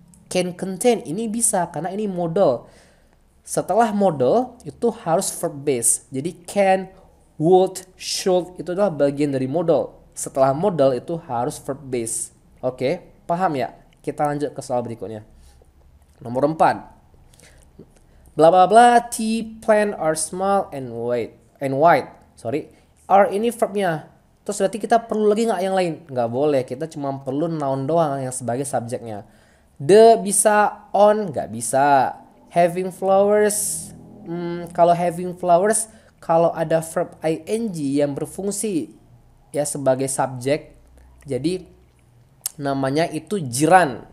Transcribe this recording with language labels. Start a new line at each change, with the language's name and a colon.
Indonesian: Can contain ini bisa karena ini modal. Setelah modal itu harus verb base. Jadi can, would, should itu adalah bagian dari modal. Setelah modal itu harus verb base. Oke, paham ya? Kita lanjut ke soal berikutnya. Nomor 4.
English: Bla bla bla, tea plant are small and white.
Indonesian: Are ini verbnya. Terus berarti kita perlu lagi nggak yang lain? Nggak boleh. Kita cuma perlu noun doang yang sebagai subjeknya. The bisa, on nggak bisa.
English: Having flowers,
Indonesian: kalau having flowers, kalau ada verb ing yang berfungsi ya sebagai subjek, jadi namanya itu jiran.